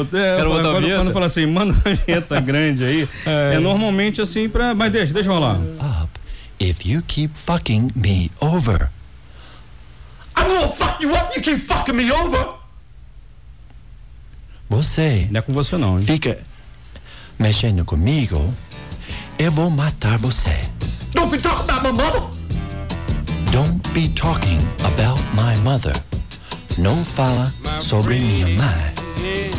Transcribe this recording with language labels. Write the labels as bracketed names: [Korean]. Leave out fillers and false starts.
[Portuguese] Era botar agora, quando fala assim, manda uma vinheta grande aí. É normalmente assim pra. Mas deixa rolar. [English] Up, if you keep fucking me over. I will fuck you up, you keep fucking me over! [Portuguese] Você. Não é com você não, hein? Fica mexendo comigo, eu vou matar você. [English] Don't be talking about my mother! Don't be talking about my mother. [Portuguese] Não fala sobre minha mãe.